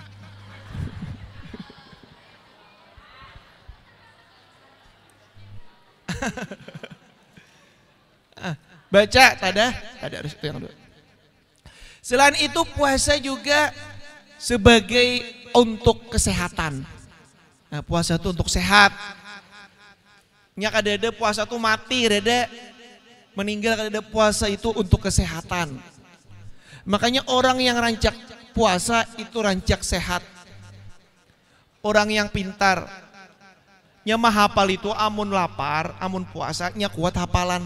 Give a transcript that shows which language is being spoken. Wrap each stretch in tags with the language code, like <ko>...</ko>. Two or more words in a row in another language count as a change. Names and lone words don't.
<id>Baca tadarus itu yang kedua. Selain itu puasa juga sebagai untuk kesehatan. Nah, puasa itu untuk sehat.</id> <bjn>Nya kadada puasa itu mati, rada meninggal, kadada puasa itu untuk kesehatan.</bjn> <id>Makanya orang yang rancak puasa itu rancak sehat.</id> <bjn>Orang yang pintar, nya mah hafal itu amun lapar, amun puasa, nya kuat hafalan.</bjn>